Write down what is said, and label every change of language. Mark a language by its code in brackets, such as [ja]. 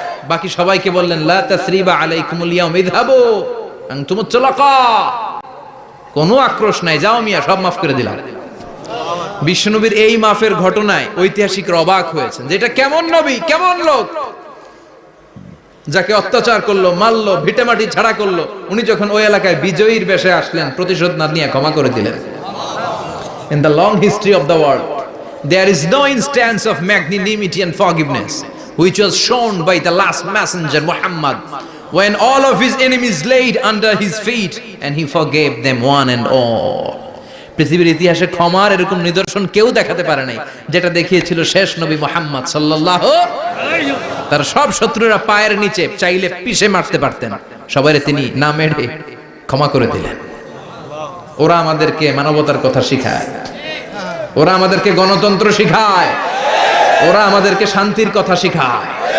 [bn] বাকি সবাইকে বললেন [ar] লা তাসরিবা আলাইকুমুল ইয়াউম ইযহাবু আনতুমুত তুলাকা, [bn] কোনো আক্রোশ নাই, যাও মিয়া, সব মাফ করে দিলাম। বিশ্বনবীর এই মাফের ঘটনায় ঐতিহাসিকরা অবাক হয়েছেন যে এটা কেমন নবী, কেমন লোক, যাকে অত্যাচার করলো, মারলো, ভিটেমাটি ছাড়া করলো, উনি যখন ওই এলাকায় বিজয়ীর বেশে আসলেন, প্রতিশোধ না নিয়ে ক্ষমা করে দিলেন। [en] In the long history of the world, there is no instance of magnanimity and forgiveness which was shown by the last messenger Muhammad, when all of his enemies laid under his feet and he forgave them one and all. [bn] পৃথিবীর ইতিহাসে ক্ষমার এরকম নিদর্শন কেউ দেখাতে পারে নাই, যেটা দেখিয়েছিল শেষ নবী মুহাম্মদ সাল্লাল্লাহু আলাইহি ওয়াসাল্লাম। তার সব শত্রুরা পায়ের নিচে চাইলে পিষে মারতে পারতেন, সবাইরে তিনি না মেরে ক্ষমা করে দিলেন। ওরা আমাদেরকে মানবতার কথা শিখায়, ওরা আমাদেরকে গণতন্ত্র শিখায়, ওরা আমাদেরকে শান্তির কথা শিখায়।